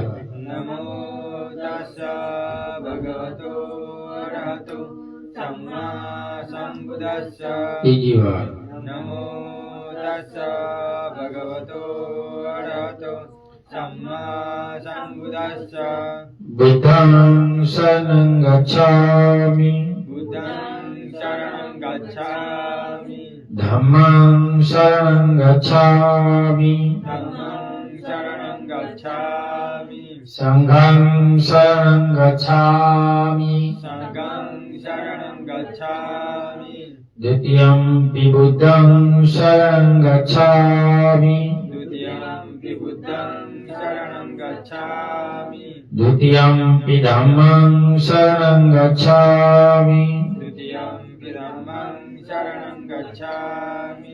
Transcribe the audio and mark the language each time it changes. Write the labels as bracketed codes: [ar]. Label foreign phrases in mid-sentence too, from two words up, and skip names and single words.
[pi] નમો તસ્સ ભગવતો અરહતો સમ્મા સંબુદ્ધસ્સ. [gu] ત્રીજી વાર. [pi] નમો તસ્સ ભગવતો અરહતો સમ્મા સંબુદ્ધસ્સ. બુદ્ધં શરણં ગચ્છામિ બુદ્ધં શરણં ગચ્છામિ ધમ્મં શરણં ગચ્છામિ ધમ્મં શરણં ગચ્છામિ સંઘં શરણં ગચ્છામિ સંઘં શરણં ગચ્છામિ. દ્વિતીયંપિ બુદ્ધં શરણં ગચ્છામિ દ્વિતીયંપિ બુદ્ધં શરણં ગચ્છામિ દ્વિતીયંપિ ધમ્મં શરણં ગચ્છામિ દ્વિતીયંપિ ધમ્મં શરણં ગચ્છામિ